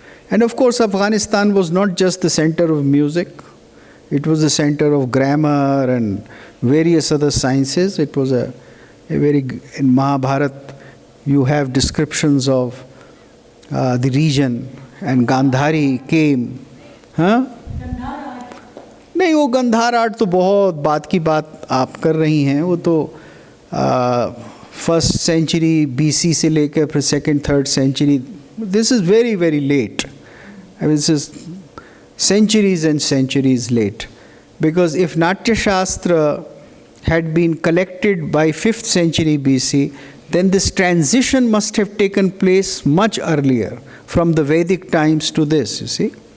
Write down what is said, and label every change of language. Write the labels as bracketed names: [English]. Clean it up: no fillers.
[English] And of course, Afghanistan was not just the center of music, it was the center of grammar and various other sciences. It was a very, in Mahabharata, you have descriptions of the region, and Gandhari came. [Hindi] हाँ? नहीं, वो Gandhar art तो बहुत बात की बात आप कर रही हैं. वो तो [English] first century BC [Hindi] से लेकर फिर [English] Second third century. This is very very late. I mean, this is centuries and centuries late. Because if Natya Shastra had been collected by 5th century BC, then this transition must have taken place much earlier, from the Vedic times to this, you see.